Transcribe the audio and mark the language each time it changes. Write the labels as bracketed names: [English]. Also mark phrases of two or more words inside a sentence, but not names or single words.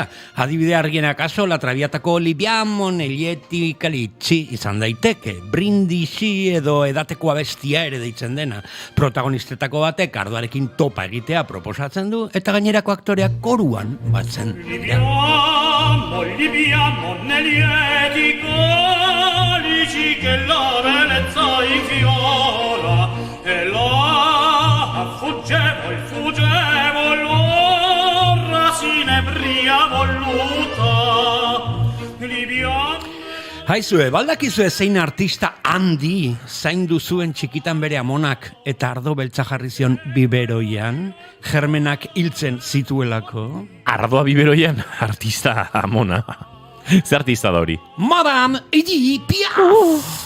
[Basque] Adibide argiena kaso, La Traviatako Libiamo Neglieti Calici izan daiteke, Brindisi edo edateko abestia ere deitzen dena. Protagonistetako batek ardoarekin topa egitea proposatzen du, eta gainerako aktoreak koruan batzen dira. [Italian] Libiamo neglieti calici che la bellezza infiora e là fuggevo l'ora sinebria voluta Libiamo. [Basque] Haizue, baldakizue zein artista handi zaindu zuen txikitan bere amonak eta ardo beltza jarri zion biberoian, germenak hiltzen zituelako? Ardoa biberoian, artista amona. Ze artista da hori? Madame Edith Piaf!